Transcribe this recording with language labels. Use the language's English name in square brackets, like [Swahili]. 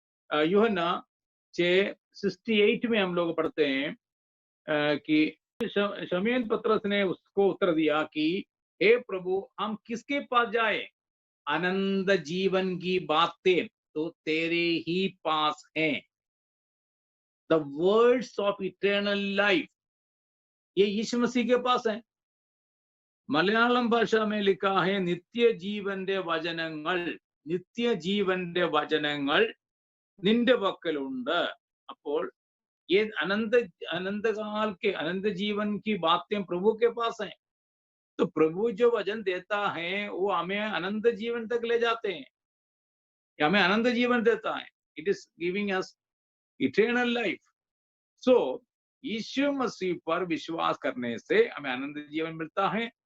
[Hindi] यूहन्ना 6:68 में हम लोग पढ़ते हैं कि शमूएल पतरस ने उसको उत्तर दिया कि हे प्रभु, हम किसके पास जाए? अनंत जीवन की बातें तो तेरे ही पास हैं। [English] the words of eternal life, [Hindi] ये यीशु मसीह के पास है। [Malayalam] മലയാളം ഭാഷ [Hindi] में लिखा है [Malayalam] നിത്യജീവന്റെ വചനങ്ങൾ, നിത്യജീവന്റെ വചനങ്ങൾ നിന്റെ പക്കലുണ്ട്। അപ്പോൾ [Hindi] ये अनंत अनंत काल के अनंत जीवन की बातें प्रभु के पास हैं। तो प्रभु जो वचन देता है वो हमें अनंत जीवन तक ले जाते हैं, हमें अनंत जीवन देता है। [English] It is giving us eternal life. [Hindi] सो यीशु मसीह पर विश्वास करने से हमें अनंत जीवन मिलता है।